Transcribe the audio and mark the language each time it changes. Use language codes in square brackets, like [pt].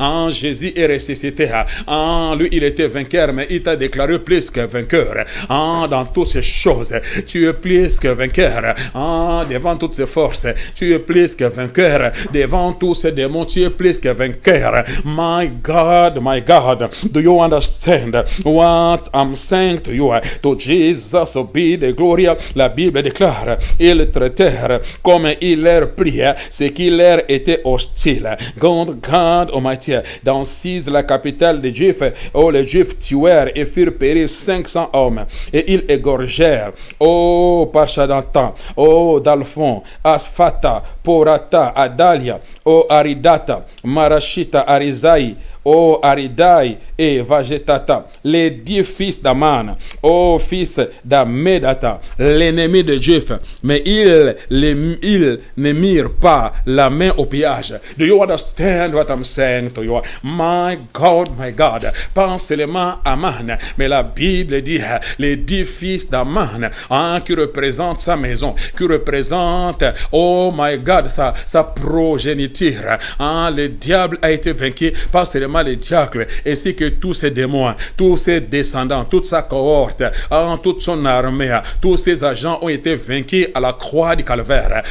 [fr] Jésus est ressuscité. Lui, il était vainqueur, mais il t'a déclaré plus que vainqueur. Dans toutes ces choses, tu es plus que vainqueur. Devant toutes ces forces, tu es plus que vainqueur. Devant tous ces démons, tu es plus que vainqueur. [en] My God, do you understand what I'm saying to you? To Jesus be the glory. [fr] La Bible déclare, ils traitèrent comme il leur priait ce qui leur était hostile. [en] God Almighty, [fr] dans Cis, la capitale des Juifs, les Juifs tuèrent et firent périr 500 hommes, et ils égorgèrent, Pachadatan, Dalphon, Asphata, Porata, Adalia, Aridata, Marashita, Arizaï, Aridai et Vagetata, les 10 fils d'Aman, fils d'Amedata, l'ennemi de Juifs, mais ils ne mirent pas la main au pillage. [en] Do you understand what I'm saying to you? My God, [fr] pense seulement à Aman, mais la Bible dit les 10 fils d'Aman, qui représentent sa maison, qui représentent, [en] oh my God, [fr] sa progéniture. Le diable a été vaincu par seulement les diacles, ainsi que tous ces démons, tous ses descendants, toute sa cohorte, toute son armée, tous ses agents ont été vaincus à la croix du calvaire.